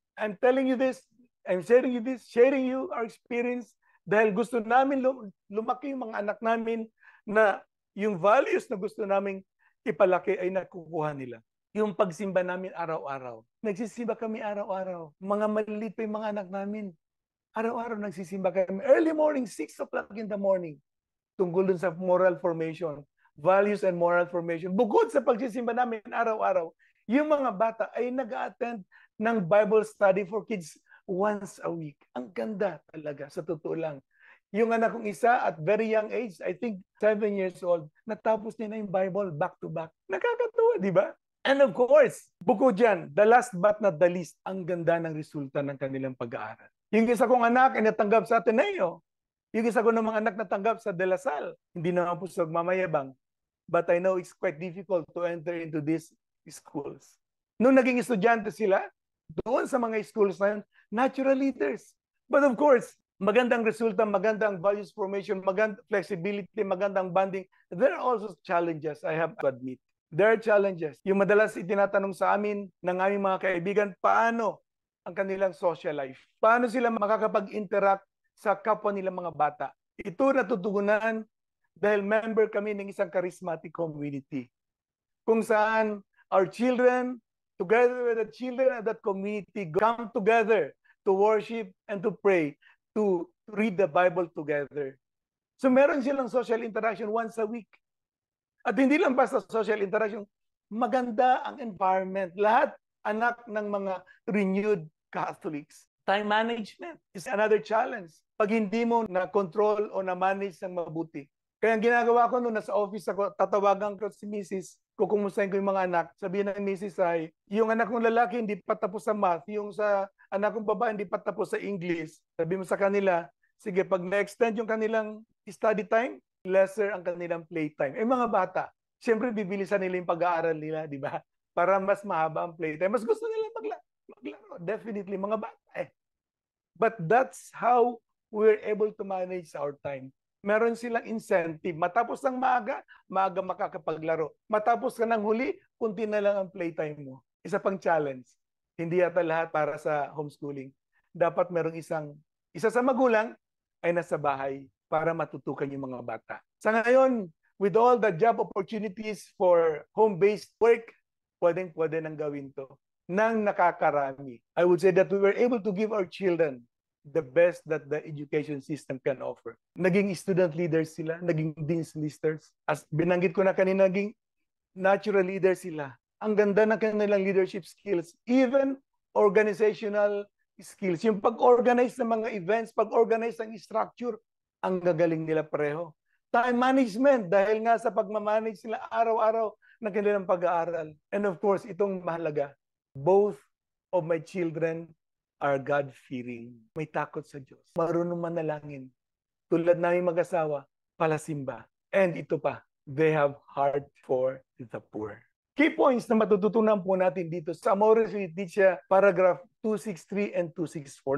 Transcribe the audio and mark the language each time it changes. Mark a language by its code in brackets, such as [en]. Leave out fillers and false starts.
[en] I'm telling you this, I'm sharing you this, sharing you our experience [tl] dahil gusto namin lumaki yung mga anak namin na yung values na gusto namin ipalaki ay nakukuha nila. Yung pagsimba namin araw-araw. Nagsisimba kami araw-araw. Mga maliliit pa yung mga anak namin. Araw-araw nagsisimba kami. [en] Early morning, 6 o'clock in the morning. [tl] Tungkol dun sa [en] moral formation. Values and moral formation. [tl] Bukod sa pagsisimba namin araw-araw, yung mga bata ay nag-attend ng Bible study [en] for kids once a week. [tl] Ang ganda talaga, sa totoo lang. Yung anak kong isa at [en] very young age, I think 7 years old, [tl] natapos niya na yung Bible [en] back to back. [tl] Nakakatuwa, di ba? [en] And of course, [tl] bukod dyan, [en] the last but not the least, [tl] ang ganda ng resulta ng kanilang pag-aaral. Yung isa kong anak ay natanggap sa Ateneo. Yung isa ko ng mga anak natanggap sa De La Salle. Hindi naman po sa mamayabang. [en] But I know it's quite difficult to enter into these schools. [tl] Nung naging estudyante sila, doon sa mga schools na yun, natural leaders. [en] But of course, [tl] magandang resulta, magandang values formation, magandang flexibility, magandang bonding. [en] There are also challenges, I have to admit. There are challenges. [tl] Yung madalas itinatanong sa amin ng aming mga kaibigan, paano ang kanilang social life? Paano sila makakapag-interact sa kapwa nilang mga bata? Ito natutugunan dahil member kami ng isang charismatic community. Kung saan [en] our children, together with the children of that community, come together to worship and to pray, to read the Bible together. [tl] So meron silang social interaction [en] once a week. [tl] At hindi lang basta social interaction, maganda ang environment. Lahat anak ng mga renewed Catholics. [en] Time management is another challenge. [tl] Pag hindi mo na-control o na-manage ng mabuti. Kaya ang ginagawa ko noon, nasa office ako, tatawagan ko si Mrs., kukumustahin ko yung mga anak. Sabihin ng Mrs. ay, yung anak kong lalaki hindi pa tapos sa math, yung sa anak kong babae hindi pa tapos sa English. Sabi mo sa kanila, sige, pag na-extend yung kanilang study time, lesser ang kanilang playtime. Eh mga bata, siyempre bibilisan nila yung pag-aaral nila, di ba? Para mas mahaba ang playtime. Mas gusto nila maglaro. Definitely, mga bata eh. [en] But that's how we're able to manage our time. [tl] Meron silang incentive. Matapos ng maaga makakapaglaro. Matapos ka ng huli, kunti na lang ang playtime mo. Isa pang challenge. Hindi yata lahat para sa homeschooling. Dapat merong isa sa magulang ay nasa bahay para matutukan yung mga bata. Sa ngayon, [en] with all the job opportunities for home-based work, [tl] pwede nang gawin to nang nakakarami. [en] I would say that we were able to give our children the best that the education system can offer. [tl] Naging student leaders sila, naging dean's listers. As binanggit ko na kanina, naging natural leaders sila. Ang ganda ng kanilang leadership skills, [en] even organizational skills. [tl] Yung pag-organize ng mga events, pag-organize ng structure, ang gagaling nila pareho. Time management, dahil nga sa pagmamanage sila araw-araw ng kanilang pag-aaral. [en] And of course, [tl] itong mahalaga, [en] both of my children are God-fearing. [tl] May takot sa Diyos. Marunong manalangin. Tulad namin mag-asawa, palasimba. [en] And [tl] ito pa, [en] they have heart for the poor. Key points [tl] na matututunan po natin dito sa Amoris Laetitia, paragraph 263 and 264.